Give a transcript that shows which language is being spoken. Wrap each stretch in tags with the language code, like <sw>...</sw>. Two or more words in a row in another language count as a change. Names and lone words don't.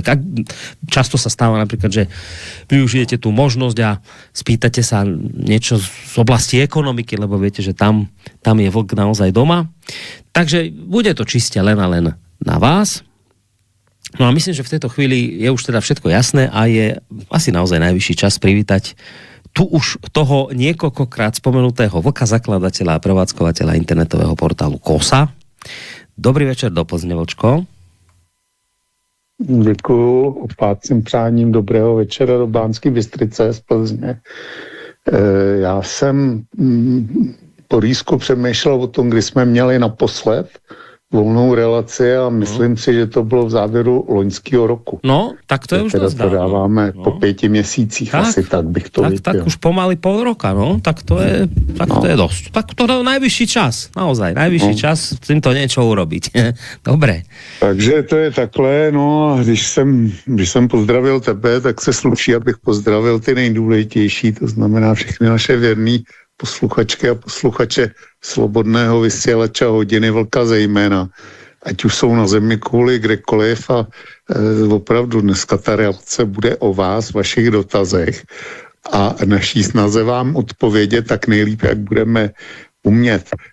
<sk>A často sa stáva napríklad, že využijete tú možnosť a spýtate sa niečo z oblasti ekonomiky, lebo viete, že tam je vlk naozaj doma. Takže bude to čiste len a len na vás. No a myslím, že v tejto chvíli je už teda všetko jasné a je asi naozaj najvyšší čas privítať tu už toho niekoľkokrát spomenutého vlka, zakladateľa a prevádzkovateľa internetového portálu KOSA. Dobrý večer do Plzně, Vlčko.</sk> <cs>Děkuju opácím přáním dobrého večera do Banské Bystrice z Plzně. Já jsem po rýsku přemýšlel o tom, kdy jsme měli naposled volnou relaci a myslím si, že to bylo v závěru loňského roku.</cs> <sk>No, tak to je už dosť dávno.</sk> <cs>To dáváme po 5 měsících, tak, asi tak bych to viděl.</cs> <sk>Tak už pomaly pol roka, no, tak to je dosť. Tak to je najvyšší čas, naozaj, najvyšší čas s týmto niečo urobiť. Dobre.</sk> <cs>Takže to je takhle, no a když jsem pozdravil tebe, tak se sluší, abych pozdravil ty nejdůležitější, to znamená všechny naše věrný posluchačky a posluchače Slobodného vysílače Hodiny Vlka zejména. Ať už jsou na zemi kouli kdekoliv a opravdu dneska ta reakce bude o vás, vašich dotazech a naší snaze vám odpovědět tak nejlíp, jak budeme umět.</cs>